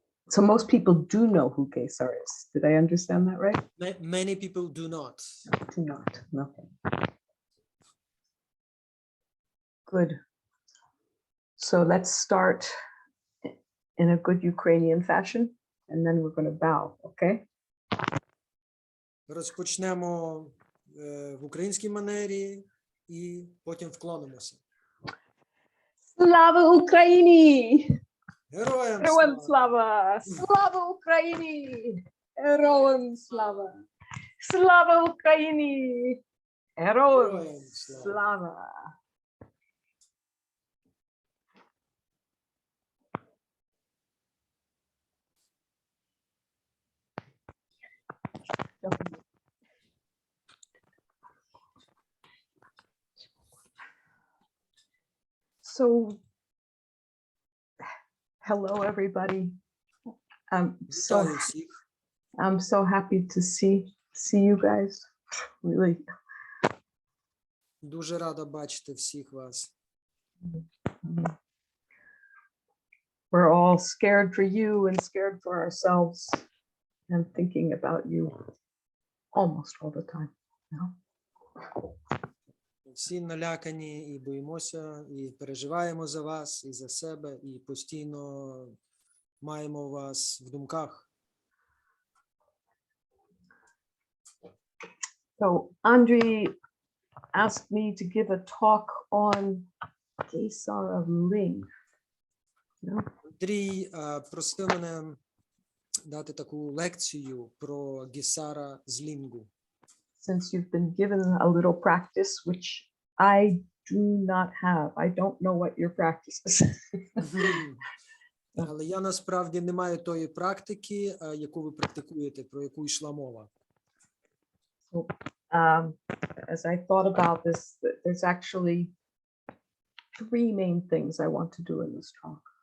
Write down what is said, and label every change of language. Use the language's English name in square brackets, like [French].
[English] So most people do know who Gесar is. Did I understand that right? Many people do not. Do not. Okay. Good. So let's start in a good Ukrainian fashion, and then we're going to bow, okay? [Ukrainian] Розпочнемо в українській манері і потім вклонимося. Слава Україні! Героям Героям слава! Слава Україні! Героям слава! Слава Україні! Героям Героям слава! слава! [English] So, hello everybody. [Ukrainian] Вітаю всіх. [English] I'm so happy to see you guys. Really. [Ukrainian] Дуже рада бачити всіх вас. [English] We're all scared for you and scared for ourselves and thinking about you almost all the time. [Ukrainian] Всі налякані і боїмося, і переживаємо за вас, і за себе, і постійно маємо вас в думках. [English] So Andrei asked me to give a talk on Gесар of Ling. [Ukrainian] Андрій просив мене дати таку лекцію про Гесара з Лінгу. [English] Since you've been given a little practice, which I do not have. I don't know what your practice is. [Ukrainian] Але я насправді не маю тої практики, яку ви практикуєте, про яку йшла мова. [English] So, as I thought about this, there's actually three main things I want to do in this talk.